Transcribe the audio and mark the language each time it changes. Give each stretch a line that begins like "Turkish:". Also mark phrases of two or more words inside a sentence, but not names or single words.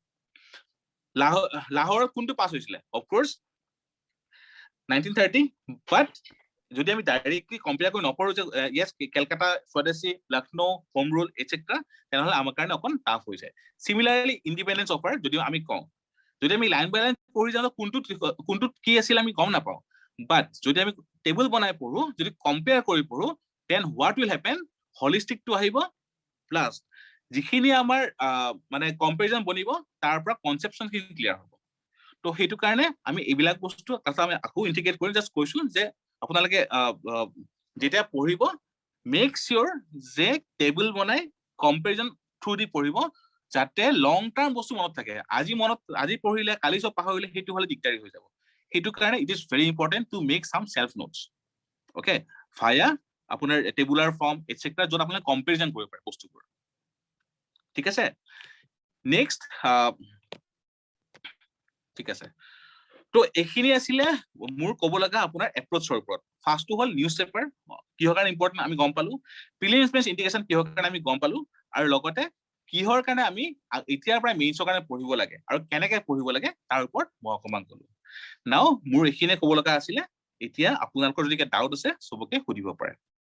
Assamese: লাহোৰত কোনটো পাছ হৈছিলে
English: of course
Assamese: 1930 বাট যদি আমি
English: directly compare
Assamese: কৰি নপঢ়ো যে ইয়েস কলকাতা স্বদেশী লখনৌ হোম রুল এটসেট্রা তেনেহলে আমাৰ কাৰণে অকন টাফ হৈ যায়
English: similarly independence offer
Assamese: যদি আমি কওঁ যদি আমি
English: line by line
Assamese: পঢ়ি যাওঁ কোনটো কি আছিল আমি গম নাপাওঁ বাট যদি আমি টেবুল বনাই পঢ়ো যদি কম্পেয়াৰ কৰি পঢ়ো
English: then what will happen holistic
Assamese: টু আহিব প্লাস যিখিনি আমাৰ মানে কম্পেৰিজন বনিব তাৰ পৰা কনসেপচন খিনি ক্লিয়াৰ হ'ব তো হেতু কাৰণে আমি এইবিলাক বস্তু আমি আকৌ ইন্টিগ্ৰেট কৰি জাস্ট কৈছো যে আপোনালোকে যেতিয়া পঢ়িব
English: make sure
Assamese: যে টেবুল বনাই
English: comparison through the
Assamese: পঢ়িব যাতে
English: long term
Assamese: বস্তু মনত থাকে আজি পঢ়িলে কালি সব পাহৰিলে হেতু হলে দিগদাৰি হৈ যাব হেতু কাৰণে
English: it is very important to make some self notes okay via
Assamese: আপোনাৰ
English: tabular form etcetera
Assamese: যত আপোনালোকে কম্পেৰিজন কৰিব পাৰে বস্তুবোৰ ঠিক আছে নেক্সট ঠিক আছে তো এইখিনি আছিলে মোৰ ক'ব লগা আপোনাৰ এপ্ৰোচৰ ওপৰত ফাৰ্স্টটো হল
English: news paper
Assamese: কিহৰ কাৰণে ইম্পৰ্টেন্ট আমি গম পালো
English: prelims mains integration
Assamese: কিহৰ কাৰণে আমি গম পালো আৰু লগতে কিহৰ কাৰণে আমি এতিয়াৰ পৰা মেইনছৰ কাৰণে পঢ়িব লাগে আৰু কেনেকৈ পঢ়িব লাগে তাৰ ওপৰত মই অকমান ক'লো নাও মোৰ এইখিনিয়ে ক'ব লগা আছিলে এতিয়া আপোনালোকৰ যদি ডাউট আছে সবকে সুধিব পাৰে